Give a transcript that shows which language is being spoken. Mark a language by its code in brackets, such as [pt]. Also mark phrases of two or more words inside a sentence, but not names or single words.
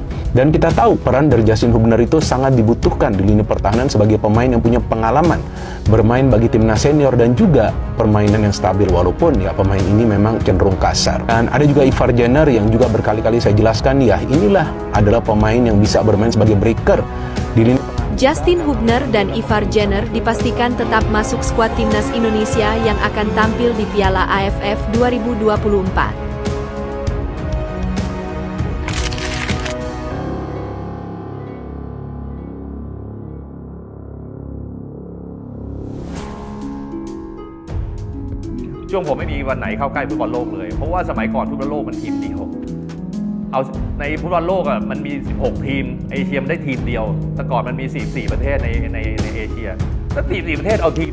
[id] Dan kita tahu peran dari Justin Hubner itu sangat dibutuhkan di lini pertahanan sebagai pemain yang punya pengalaman bermain bagi timnas senior dan juga permainan yang stabil, walaupun ya pemain ini memang cenderung kasar. Dan ada juga Ivar Jenner yang juga berkali-kali saya jelaskan, ya inilah adalah pemain yang bisa bermain sebagai breaker di lini. Justin Hubner dan Ivar Jenner dipastikan tetap masuk skuad timnas Indonesia yang akan tampil di Piala AFF 2024. [th] ช่วงผมไม่มีวันไหนเข้าใกล้ฟุตบอลโลกเลยเพราะว่าสมัยก่อนฟุตบอลโลกมันทีมเดียวเอาในฟุตบอลโลกอ่ะมันมี16ทีมเอเชียมันได้ทีมเดียวแต่ก่อนมันมี44ประเทศในเอเชียแล้ว44ประเทศเอาทีม